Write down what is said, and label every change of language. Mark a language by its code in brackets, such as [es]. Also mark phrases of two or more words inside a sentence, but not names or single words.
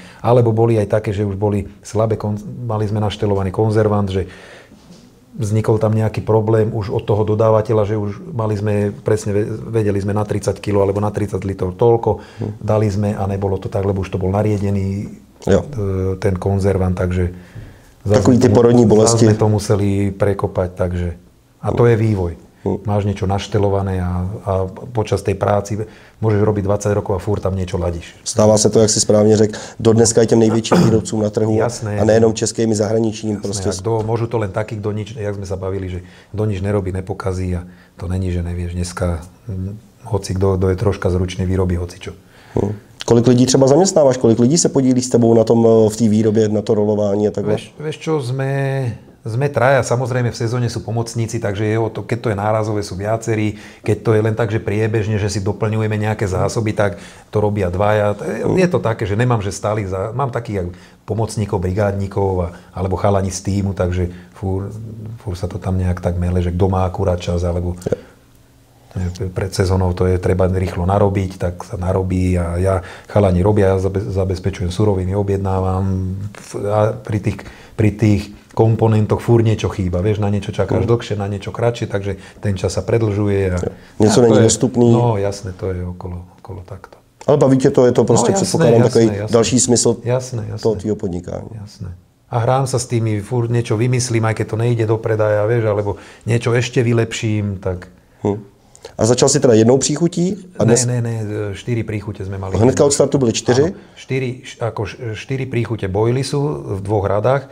[sk] Alebo boli aj také, že už boli slabé, mali sme naštelovaný konzervant, že vznikol tam nejaký problém už od toho dodávateľa, že už mali sme, presne vedeli sme na 30 kg alebo na 30 litrov toľko, dali sme a nebolo to tak, lebo už to bol nariedený ten konzervant, takže [cs] takový tie porodní bolesti. [sk] Zase to museli prekopať, takže a to je vývoj. Máš niečo naštelované a počas tej práci môžeš robiť 20 rokov a furt tam niečo ladíš. [cs] Stává se to, jak si správně řekl, dodneska i těm největším výrobcům na trhu. [sk] Jasné, [cs] a nejenom českým, i zahraničním. [sk] Jasné, [cs] prostě. [sk] Môžu to len taký, kto nič, jak sme sa bavili, že kto nič nerobí, nepokazí a to není, že nevieš. Dneska hoci kto je troška zručný, vyrobí hocičo. [cs] Kolik lidí třeba zaměstnáváš? Kolik lidí se podílí s tebou na tom, v té výrobě, na to rolování a takhle? [sk] Vieš čo, sme traja, samozrejme v sezóne sú pomocníci, takže keď to je nárazové, sú viacerí, keď to je len tak, že priebežne, že si doplňujeme nejaké zásoby, tak to robia dvaja. Je to také, že nemám, že stálych, mám takých pomocníkov, brigádnikov alebo chalani z týmu, takže fúr sa to tam nejak tak mele, že kto má akurát čas, alebo pred sezónou to je treba rýchlo narobiť, tak sa narobí a ja chalani robia, ja zabezpečujem suroviny, objednávam a pri tých komponentoch furt niečo chýba. Vieš, na niečo čakáš dlhšie, na niečo kratšie, takže ten čas sa predlžuje. [cs] Něco není dostupný. [sk] No jasné, to je okolo takto. [cs] Ale baví tě to, je to prostě předpokládám takový další smysl toho tvýho podnikání. [sk] Jasné. A hrám sa s tými, furt niečo vymyslím, aj keď to nejde do predaja, vieš, alebo niečo ešte vylepším, tak... [cs] A začal si teda jednou příchutí? A dnes... [sk] Ne, 4 príchute sme mali. [cs] Hnedka od startu byly 4? [sk] 4 príchute bojly sú v 2 radách.